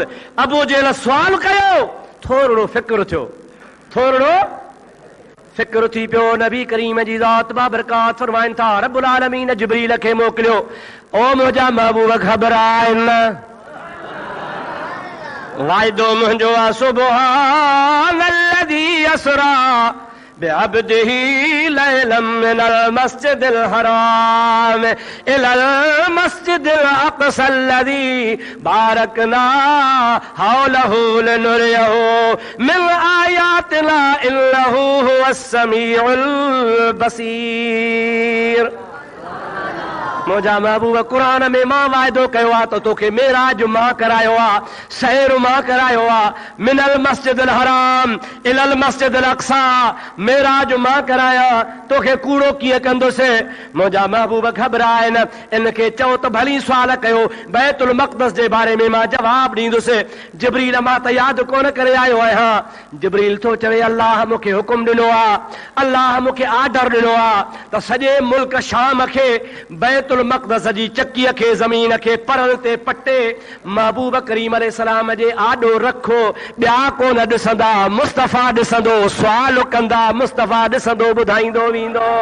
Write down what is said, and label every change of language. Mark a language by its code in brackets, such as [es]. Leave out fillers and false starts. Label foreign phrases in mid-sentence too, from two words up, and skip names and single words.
[sd] अबू जहल सुवाल कयो, थोरो फिक्र थियो, थोरो फिक्र थी पियो। नबी करीम जी ज़ात बाबरकात फरमाइनि था, रब्बुल आलमीन जिब्रील खे मोकिलियो, ओ मुंहिंजा महबूब घबराइनि, [ar] वाइदो मुंहिंजो आहे سبحان الذي أسرى بعبده ليلا من المسجد الحرام إلى المسجد الأقصى الذي باركنا حوله لنريه من آياتنا إنه هو السميع البصير. [sd] मुंहिंजा महबूब क़ुरान में मां वाइदो कयो आहे त तोखे मेराज मां करायो आहे, सैर मां करायो आहे, [ar] من المسجد الحرام إلى المسجد الأقصى, [sd] मेराज मां कराया, तोखे कूड़ो कीअं कंदुसि? मुंहिंजा महबूब घबराइनि, इनखे चओ त भली सुवाल कयो, बैतुल मक़दस जे बारे में मां जवाब ॾींदुसि। जिब्रील मां त यादि कोन करे आयो आहियां। जिब्रील थो चवे अल्लाह मूंखे हुकुम ॾिनो आहे, अल्लाह मूंखे आर्डर ॾिनो आहे त सॼे मुल्क शाम खे बैतुल मक़दस जी चकीअ खे ज़मीन खे परल ते पटे महबूब करीम अलैहिस्सलाम जे आॾो रखो, ॿिया कोन ॾिसंदा, मुस्तफ़ा ॾिसंदो, सुवाल कंदा, मुस्तफ़ा ॾिसंदो, ॿुधाईंदो वेंदो।